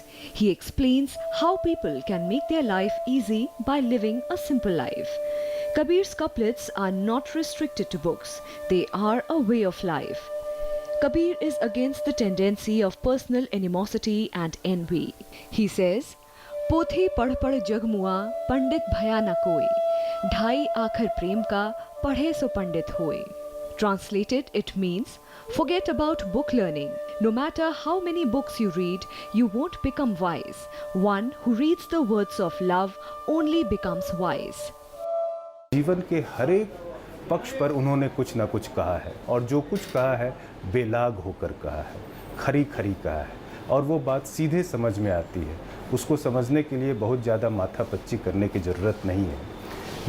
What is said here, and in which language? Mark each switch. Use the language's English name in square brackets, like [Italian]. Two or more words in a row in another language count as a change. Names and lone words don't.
[English] He explains how people can make their life easy by living a simple life. Kabir's couplets are not restricted to books. They are a way of life. Kabir is against the tendency of personal animosity and envy. He says, [Hindi] "Pothi पढ़ पढ़ जग मुआ, पंडित भया न कोई, ढाई आखर प्रेम का, पढ़े सो पंडित होए." [English] Translated, it means, forget about book learning. No matter how many books you read, you won't become wise. One who reads the words of love only becomes wise. [Hindi] जीवन के हर एक पक्ष पर उन्होंने कुछ ना कुछ कहा है, और जो कुछ कहा है बेलाग होकर कहा है, खरी खरी कहा है, और वो बात सीधे समझ में आती है। उसको समझने के लिए बहुत ज़्यादा माथापच्ची करने की ज़रूरत नहीं है।